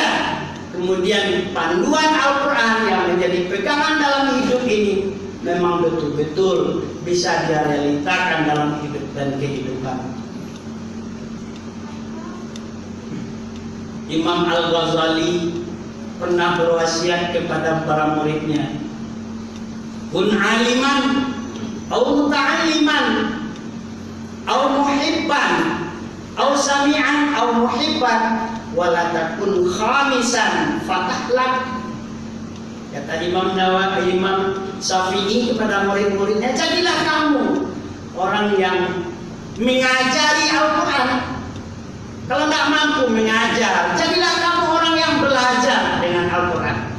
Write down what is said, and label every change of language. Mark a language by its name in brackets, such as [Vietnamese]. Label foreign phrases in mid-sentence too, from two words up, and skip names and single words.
[Indonesian] Kemudian panduan Al-Quran yang menjadi pegangan dalam hidup ini memang betul-betul bisa direalitakan dalam hidup dan kehidupan. Imam Al-Ghazali pernah berwasiat kepada para muridnya, [Arabic] كن عالما أو متعلما أو محبا أو سامعا أو محبا ولا تكن خامسا فتهلك. [Indonesian] Kata Imam Nawawi, Imam Syafi'i kepada murid-muridnya, jadilah kamu orang yang mengajari Al-Quran. Kalau tidak mampu mengajar, jadilah kamu orang yang belajar dengan Al-Quran.